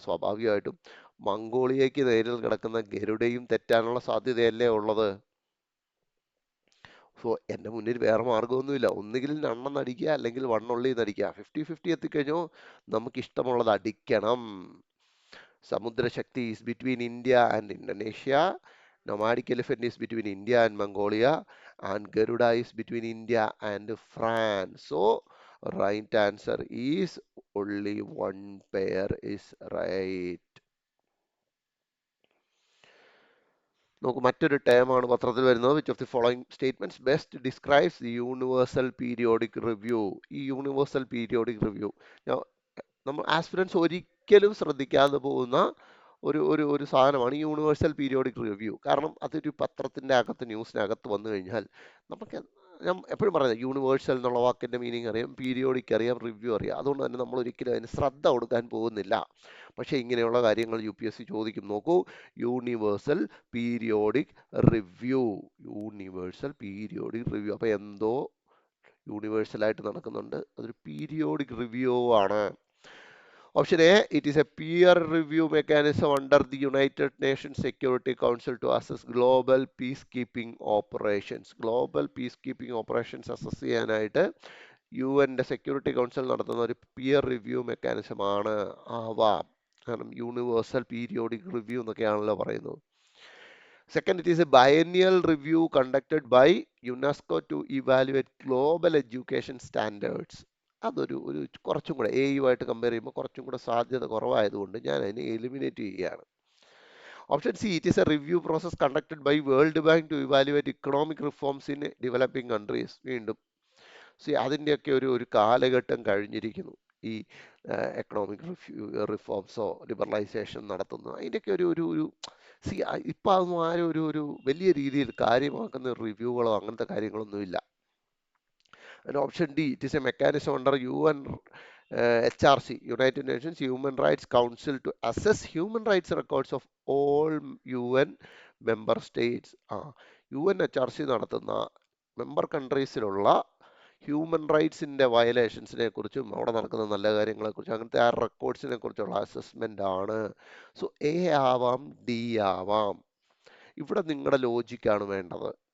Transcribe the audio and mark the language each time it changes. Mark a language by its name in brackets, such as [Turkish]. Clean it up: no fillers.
[Malayalam] സ്വാഭാവികമായിട്ടും മംഗോളിയയ്ക്ക് നേരിൽ കിടക്കുന്ന ഗരുഡയും തെറ്റാനുള്ള സാധ്യതയല്ലേ ഉള്ളത്? സോ എൻ്റെ മുന്നിൽ വേറെ മാർഗ്ഗമൊന്നുമില്ല. ഒന്നുകിൽ നണ്ണെന്ന് അടിക്കുക, അല്ലെങ്കിൽ വണ്ണുള്ളി അടിക്കുക. 50-50 എത്തിക്കഴിഞ്ഞോ നമുക്ക് ഇഷ്ടമുള്ളത് അടിക്കണം. [English] Samudra Shakti is between India and Indonesia. Nomadic elephant is between India and Mongolia, and Garuda is between India and France. So, right answer is only one pair is right. [Malayalam] നോക്കൂ, മറ്റൊരു ടേമാണ് പത്രത്തിൽ വരുന്നത്. [English] Which of the following statements best describes the universal periodic review. [Malayalam] ഈ universal periodic review നമ്മൾ aspirants ഒരിക്കലും ശ്രദ്ധിക്കാതെ പോകുന്ന ഒരു ഒരു ഒരു സാധനമാണ് ഈ യൂണിവേഴ്സൽ പീരിയോഡിക് റിവ്യൂ. കാരണം അതൊരു പത്രത്തിൻ്റെ അകത്ത്, ന്യൂസിനകത്ത് വന്നു കഴിഞ്ഞാൽ നമുക്ക്, ഞാൻ എപ്പോഴും പറയുന്നത്, യൂണിവേഴ്സൽ എന്നുള്ള വാക്കിൻ്റെ മീനിങ് അറിയാം, പീരിയോഡിക് അറിയാം, റിവ്യൂ അറിയാം. അതുകൊണ്ട് തന്നെ നമ്മൾ ഒരിക്കലും അതിന് ശ്രദ്ധ കൊടുക്കാൻ പോകുന്നില്ല. പക്ഷേ ഇങ്ങനെയുള്ള കാര്യങ്ങൾ UPSC ചോദിക്കും. നോക്കൂ, universal periodic review, universal periodic review. അപ്പോൾ എന്തോ യൂണിവേഴ്സലായിട്ട് നടക്കുന്നുണ്ട്, അതൊരു പീരിയോഡിക് റിവ്യൂ ആണ്. [English] Option A, it is a peer review mechanism under the United Nations Security Council to assess global peacekeeping operations. [Malayalam] Global peacekeeping operations assess ചെയ്യാനായിട്ട് UN security council നടത്തുന്ന ഒരു peer review mechanism ആണ് ആവാം. കാരണം universal periodic review എന്നൊക്കെയാണല്ലോ പറയുന്നത്. [English] Second, it is a biennial review conducted by UNESCO to evaluate global education standards. [Malayalam] അതൊരു കുറച്ചും കൂടെ AU-ആയിട്ട് കമ്പയർ ചെയ്യുമ്പോൾ കുറച്ചും കൂടെ സാധ്യത കുറവായതുകൊണ്ട് ഞാൻ അതിനെ എലിമിനേറ്റ് ചെയ്യുകയാണ്. [English] Option C, it is a review process conducted by World Bank to evaluate economic reforms in developing countries. [Malayalam] വീണ്ടും അതിൻ്റെയൊക്കെ ഒരു കാലഘട്ടം കഴിഞ്ഞിരിക്കുന്നു. ഈ എക്കണോമിക് റിഫോംസോ ലിബറലൈസേഷൻ നടത്തുന്നു, അതിൻ്റെയൊക്കെ ഒരു ഇപ്പം അതൊന്നും ആരും ഒരു വലിയ രീതിയിൽ കാര്യമാക്കുന്ന റിവ്യൂകളോ അങ്ങനത്തെ കാര്യങ്ങളൊന്നുമില്ല. [English] And option D, it is a mechanism under UN HRC, United Nations Human Rights Council, to assess human rights records of all UN member states. [Malayalam] UNHRC നടത്തുന്ന മെമ്പർ കൺട്രീസിലുള്ള ഹ്യൂമൻ റൈറ്റ്സിൻ്റെ വയലേഷൻസിനെ കുറിച്ചും അവിടെ നടക്കുന്ന നല്ല കാര്യങ്ങളെക്കുറിച്ചും അങ്ങനത്തെ ആ റെക്കോർഡ്സിനെ കുറിച്ചുള്ള അസസ്മെൻ്റ് ആണ്. സോ A ആവാം, D ആവാം. ഇവിടെ നിങ്ങളുടെ ലോജിക്കാണ് വേണ്ടത്.